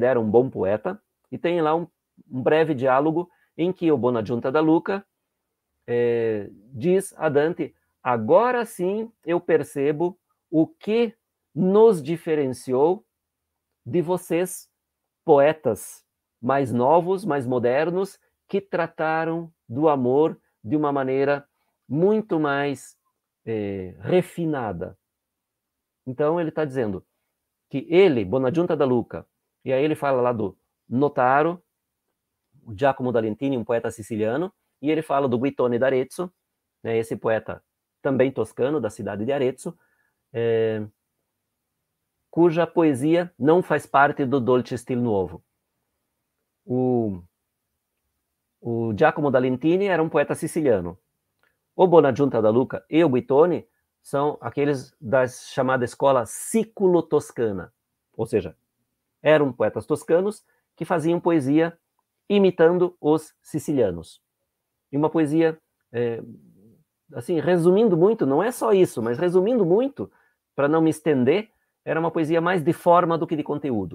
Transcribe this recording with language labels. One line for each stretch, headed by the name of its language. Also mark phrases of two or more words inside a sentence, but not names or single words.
Portuguese: bom poeta, e tem lá um breve diálogo em que o Bonagiunta da Luca diz a Dante: agora sim eu percebo o que nos diferenciou de vocês, poetas mais novos, mais modernos, que trataram do amor de uma maneira muito mais refinada. Então ele está dizendo que ele, Bonagiunta da Luca, e aí ele fala lá do Notaro, o Giacomo da Lentini, um poeta siciliano, e ele fala do Guittone d'Arezzo, né, esse poeta também toscano, da cidade de Arezzo, cuja poesia não faz parte do Dolce Stil Nuovo. O Giacomo da Lentini era um poeta siciliano. O Bonagiunta da Luca e o Guittone são aqueles da chamada escola siculo-toscana, ou seja, eram poetas toscanos que faziam poesia imitando os sicilianos. E uma poesia, assim, resumindo muito, não é só isso, mas resumindo muito, para não me estender, era uma poesia mais de forma do que de conteúdo.